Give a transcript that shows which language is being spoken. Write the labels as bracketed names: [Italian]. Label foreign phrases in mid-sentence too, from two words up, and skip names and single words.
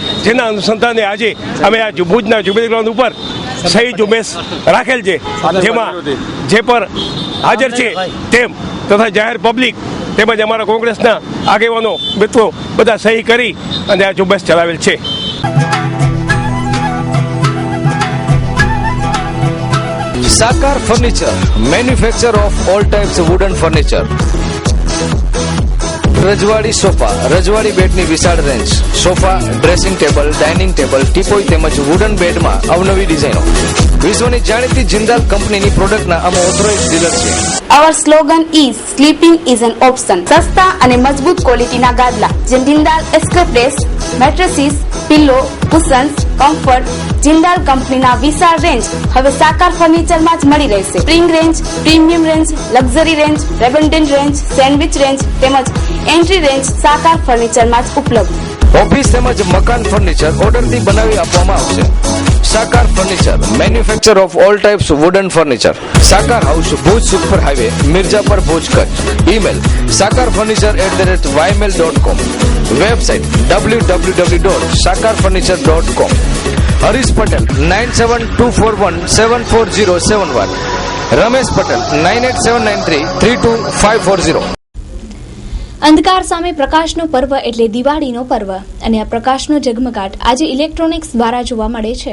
[Gujarati] જેના અનુસંધાને આજે અમે આ ભુજના જુબેલી ગ્રાઉન્ડ ઉપર સહી ઝુંબેશ રાખેલ છે, જેમાં જે પર હાજર છે તેમ તથા જાહેર પબ્લિક તેમજ અમારા કોંગ્રેસના આગેવાનો મિત્રો બધા સહી કરી અને આ ઝુંબેશ ચલાવેલ છે. [English] Sakar Furniture, manufacturer of all types of wooden furniture. [Gujarati] રજવાડી સોફા, રજવાડી બેડની વિશાળ રેન્જ, સોફા, [English] dressing table, dining table, [Gujarati] ટીપોય તેમજ વુડન બેડમાં અવનવી ડિઝાઇનો. વિશ્વની જાણીતી જિંદાલ કંપનીની પ્રોડક્ટના અમે [English] authorise dealer [Gujarati] છે. [English] Our slogan is sleeping is an option. [Gujarati] સસ્તા અને મજબૂત ક્વોલિટીના ગાદલા જેમ જિંદાલ એસ્ક્રેપ્રેસ, [English] mattresses, pillow, cushions, comfort. [Gujarati] જિંદાલ કંપનીના વિશાળ રેન્જ હવે સાકાર ફર્નિચરમાં જ મળી રહેશે. [English] spring range, premium range, luxury range, redundant range, sandwich range તેમજ entry range [Gujarati] સાકાર ફર્નિચરમાં જ ઉપલબ્ધ. ઓફિસ તેમજ મકાન ફર્નિચર ઓર્ડરથી બનાવી આપવામાં આવશે. [English] Sakar Furniture, manufacture of all types wooden furniture. [Gujarati] સાકાર હાઉસ, ભુજ સુખપર હાઈવે, મિર્જાપર, ભુજ, કચ્છ. ઈમેલ sakarfurniture@ymail.com. વેબસાઇટ www.sakarfurniture.com. હરીશ પટેલ 9724174071. રમેશ પટેલ 9879332540. અંધકાર સામે પ્રકાશનો પર્વ એટલે દિવાળીનો પર્વ અને આ પ્રકાશનો ઝગમગાટ આજે ઇલેક્ટ્રોનિક્સ દ્વારા જોવા મળે છે.